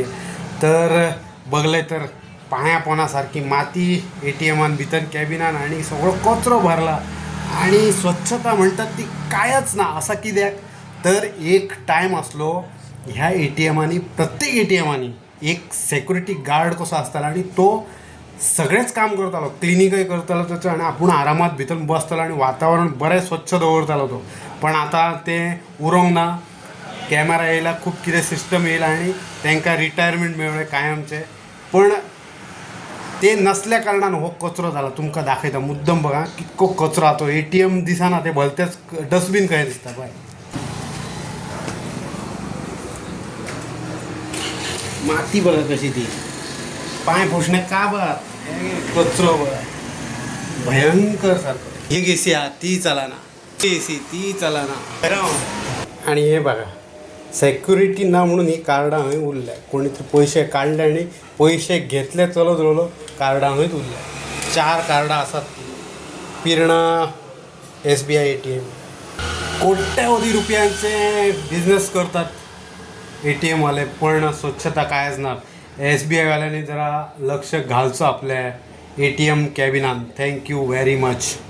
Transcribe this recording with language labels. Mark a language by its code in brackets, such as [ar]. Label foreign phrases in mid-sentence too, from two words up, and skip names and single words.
[kok] तर बघलंय तर पाण्यापोनासारखी माती ATM भितर कॅबिनान आणि सगळं कचरो भरला आणि स्वच्छता म्हणतात ती कायच ना. असा कित्याक तर एक टाईम असलो ह्या प्रत्येक ATM एक सेक्युरिटी गार्ड कसो असताना आणि तो सगळेच काम करतालो, क्लिनिकही करतालो त्याचं आणि आपण आरामात भितर बसतालो आणि वातावरण बरें स्वच्छ दवरतालो तो. पण आता ते उरोंक ना. कॅमेरा येयला, खूप कितें सिस्टम येयला आणि तांकां रिटायरमेंट मेळ्ळें कायमचे. पण ते नसल्या कारणान हो कचरो जाला. तुमकां दाखयता मुद्दम बघा कितको कचरो हा तो. ATM दिसना ते भलतेच डस्टबीन खंय दिसता पळय. माती बघा कशी ती. पाय पुसणे का बघा कचरो बघा भयंकर सारखं. एक AC ती चलाना, AC ती चलाना. आणि हे बघा सेक्युरिटी ना म्हणून ही कार्डां हंय उरल्या. कोणीतरी पैसे काढले आणि पैसे घेतले चलत रावलो कार्डां हंयच उरल्या. 4 कार्डां आसात पिरणा SBI ATM. कोट्यावधी रुपयांचे बिझनेस करतात ATM वाले, पण स्वच्छता कायच ना. SBI वाल्यांनी जरा लक्ष घालचं आपल्या ATM कॅबिनान. [en] thank you very much.